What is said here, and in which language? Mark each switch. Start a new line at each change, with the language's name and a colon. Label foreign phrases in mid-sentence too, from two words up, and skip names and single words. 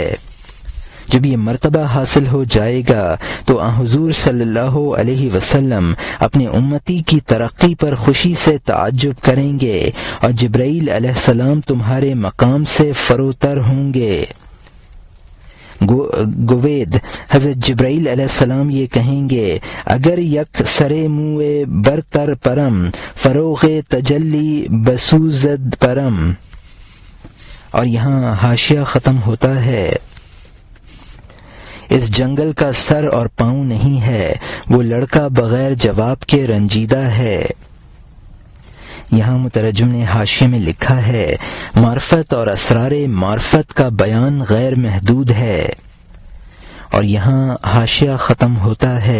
Urdu: جب یہ مرتبہ حاصل ہو جائے گا تو حضور صلی اللہ علیہ وسلم اپنے امتی کی ترقی پر خوشی سے تعجب کریں گے اور جبرائیل علیہ السلام تمہارے مقام سے فروتر ہوں گے۔ گوید حضرت جبرائیل علیہ السلام یہ کہیں گے،
Persian: اگر یک سرے موئے برتر پرم، فروغ تجلی بسوزد پرم۔
Urdu: اور یہاں حاشیہ ختم ہوتا ہے۔ اس جنگل کا سر اور پاؤں نہیں ہے، وہ لڑکا بغیر جواب کے رنجیدہ ہے۔ یہاں مترجم نے حاشیے میں لکھا ہے معرفت اور اسرار معرفت کا بیان غیر محدود ہے، اور یہاں حاشیہ ختم ہوتا ہے۔